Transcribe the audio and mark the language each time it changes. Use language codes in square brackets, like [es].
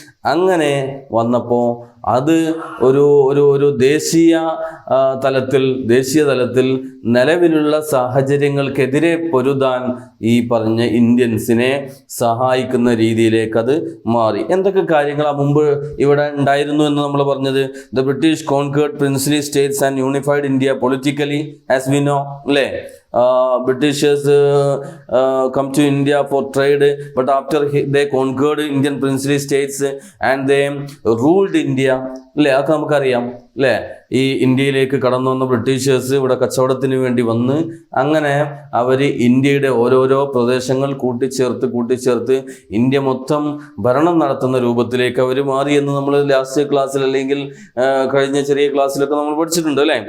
[ml] അങ്ങനെ വന്നപ്പോൾ അത് ഒരു ദേശീയ തലത്തിൽ നിലവിലുള്ള സാഹചര്യങ്ങൾക്കെതിരെ പൊരുതാൻ ഈ പറഞ്ഞ ഇന്ത്യൻസിനെ സഹായിക്കുന്ന രീതിയിലേക്ക് അത് മാറി. എന്തൊക്കെ കാര്യങ്ങളാണ് മുമ്പ് ഇവിടെ ഉണ്ടായിരുന്നു എന്ന് നമ്മൾ പറഞ്ഞത്? [en] The British conquered princely states and unified India politically, as we know. Britishers come to India for trade, but after they conquered Indian princely states and they ruled India. [ml] അതൊക്കെ നമുക്കറിയാം. ഈ ഇന്ത്യയിലേക്ക് കടന്നു വന്ന ബ്രിട്ടീഷേഴ്സ് ഇവിടെ കച്ചവടത്തിന് വേണ്ടി വന്ന് അങ്ങനെ അവർ ഇന്ത്യയുടെ ഓരോരോ പ്രദേശങ്ങൾ കൂട്ടിച്ചേർത്ത് ഇന്ത്യ മൊത്തം ഭരണം നടത്തുന്ന രൂപത്തിലേക്ക് അവർ മാറി എന്ന് നമ്മൾ ലാസ്റ്റ് ക്ലാസ്സിൽ അല്ലെങ്കിൽ കഴിഞ്ഞ ചെറിയ ക്ലാസ്സിലൊക്കെ നമ്മൾ പഠിച്ചിട്ടുണ്ട്.